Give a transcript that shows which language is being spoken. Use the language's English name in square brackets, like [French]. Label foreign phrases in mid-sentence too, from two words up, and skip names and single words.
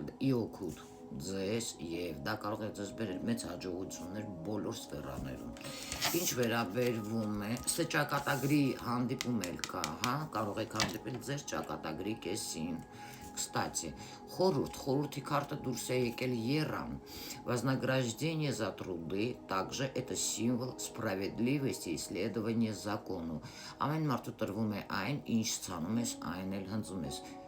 [Armenian] իօգուտ ձեզ եւ դա կարող է ձեզ բերել մեծ հաջողություններ բոլոր սֆերաներում։ Ինչ վերաբերվում է, սա ճակատագրի հանդիպում էլ կա, հա, կարող եք հանդիպել ձեր ճակատագրի կեսին։ Кстати, խորհրդի карта դուրս է եկել Երան, [Russian] вознаграждение за труды, также это символ справедливости и следования закону։ [Armenian] Ամեն մարդու տրվում է այն, ինչ ցանում ես, այն էլ հնձում ես։